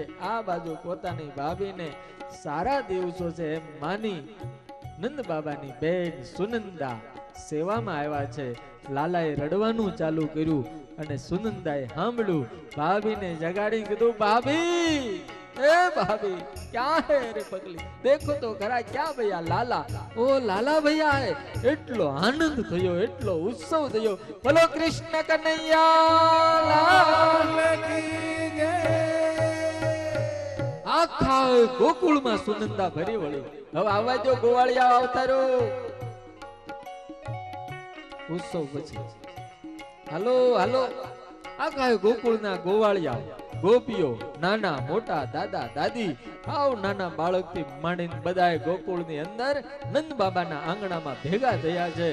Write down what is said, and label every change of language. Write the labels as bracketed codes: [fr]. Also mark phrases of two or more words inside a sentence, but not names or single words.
[gu] આ બાજુ પોતાની ભાભીને સારા દિવસો છે એમ માની નંદ બાબાની બેન સુનંદા સેવામાં આવ્યા છે. લાલાએ રડવાનું ચાલુ કર્યું અને સુનંદાએ સાંભળ્યું. ભાભીને જગાડી કીધું, ભાભી, [hi] ए भाभी क्या है रे पगली, देखो तो खरा क्या भैया लाला, ओ लाला भैया है. [gu] એટલો આનંદ થયો, એટલો ઉત્સવ થયો. બોલો [hi] कृष्ण कन्हैया लाल की जय. [gu] આખા ગોકુળમાં સુનંદા ભરી વળી. હવે આવવા દો, ગોવાળિયા આવતા રહ્યો. ઉત્સવ પછી હાલો હાલો આખા ગોકુળના ગોવાળિયા ગોપીઓ, નાના મોટા, દાદા દાદી, હાવ નાના બાળકથી માંડીને બધાએ ગોકુળની અંદર નંદ બાબાના આંગણામાં ભેગા થયા છે.